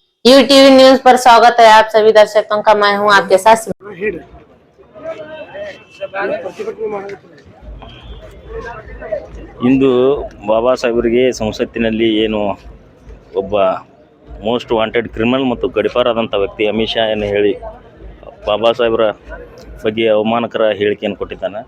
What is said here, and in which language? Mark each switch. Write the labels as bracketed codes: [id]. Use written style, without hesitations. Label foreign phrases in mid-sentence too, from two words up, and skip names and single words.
[hi] टीवी न्यूज पर स्वागत है आप सभी दर्शकों का। मैं हूं आपके साथ। [kn] ಇಂದು ಬಾಬಾ ಸಾಹೇಬರಿಗೆ ಸಂಸತ್ತಿನಲ್ಲಿ ಏನು ಒಬ್ಬ [en] most wanted criminal [kn] ಮತ್ತು ಗಡಿಪಾರಾದಂಥ ವ್ಯಕ್ತಿ ಅಮಿತ್ ಶಾ ಏನು ಹೇಳಿ ಬಾಬಾ ಸಾಹೇಬರ ಬಗ್ಗೆ ಅವಮಾನಕರ ಹೇಳಿಕೆಯನ್ನು ಕೊಟ್ಟಿದ್ದಾನೆ.